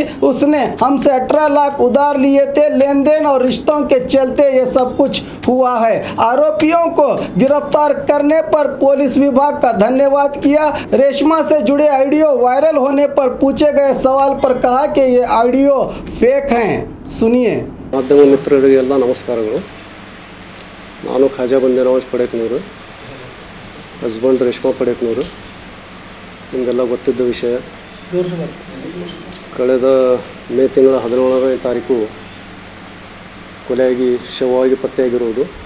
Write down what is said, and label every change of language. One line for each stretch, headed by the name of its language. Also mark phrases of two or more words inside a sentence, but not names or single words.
Hindi: उसने हमसे 18 लाख उधार लिए थे। लेन देन और रिश्तों के चलते ये सब कुछ हुआ है। आरोपियों को गिरफ्तार करने पर पुलिस विभाग का धन्यवाद किया। रेशमा से जुड़े ऑडियो वायरल होने पर पूछे गए सवाल पर कहा कि ये ऑडियो फेक हैं। सुनिए।
Kannada: ಮಾಧ್ಯಮ ಮಿತ್ರರಿಗೆಲ್ಲ ನಮಸ್ಕಾರಗಳು। ನಾನು ಖ್ವಾಜಾ ಬಂದಾ ನವಾಜ್ ಪಡೇಕನೂರು, ಹಸ್ಬೆಂಡ್ ರೇಷ್ಮಾ ಪಡೇಕನೂರು. ನಿಮಗೆಲ್ಲ ಗೊತ್ತಿದ್ದ ವಿಷಯ, ಕಳೆದ ಮೇ ತಿಂಗಳ 17ನೇ ತಾರೀಕು ಕೊಲೆಯಾಗಿ ಶವವಾಗಿ ಪತ್ತೆಯಾಗಿರುವುದು.